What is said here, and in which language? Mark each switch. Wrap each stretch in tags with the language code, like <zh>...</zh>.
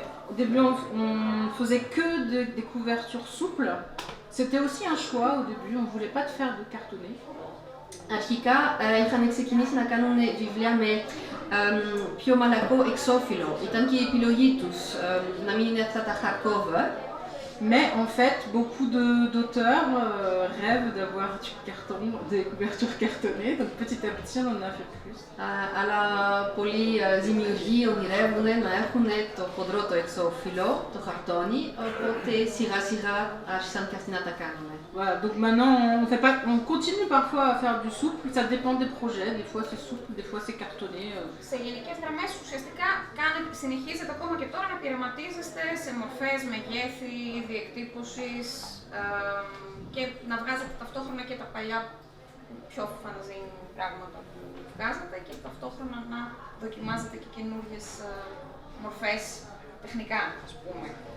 <fr>Au début, on faisait que des couvertures souples. C'était aussi un choix au début, on voulait pas faire de cartonné.</fr> <el>Αρχικά είχαν ξεκινήσει να κάνουν βιβλία με πιο μαλακό εξώφυλλο. Ήταν και η επιλογή τους να μην είναι αυτά τα hardcover.</el> <fr>Mais en fait, beaucoup d'auteurs rêvent d'avoir des couvertures cartonnées, donc petit à petit on en a fait plus.</fr> <el>Αλλά πολλοί δημιουργοί ονειρεύουν να έχουν το χοντρό το εξώφυλλο, το χαρτόνι, οπότε σιγά σιγά άρχισαν και αυτοί να τα κάνουν.</el> <fr>Voilà, donc maintenant on continue parfois à faire du souple, ça dépend des projets, des fois c'est souple, des fois c'est cartonné.</fr> <el>Σε γενικές γραμμές ουσιαστικά συνεχίζετε ακόμα και τώρα να πειραματίζεστε σε μορφές, μεγέθη, διεκτύπωσης και να βγάζετε ταυτόχρονα και τα παλιά πιο φαναζίν πράγματα που βγάζετε και ταυτόχρονα να δοκιμάζετε και καινούργιες μορφές τεχνικά, ας πούμε.</el>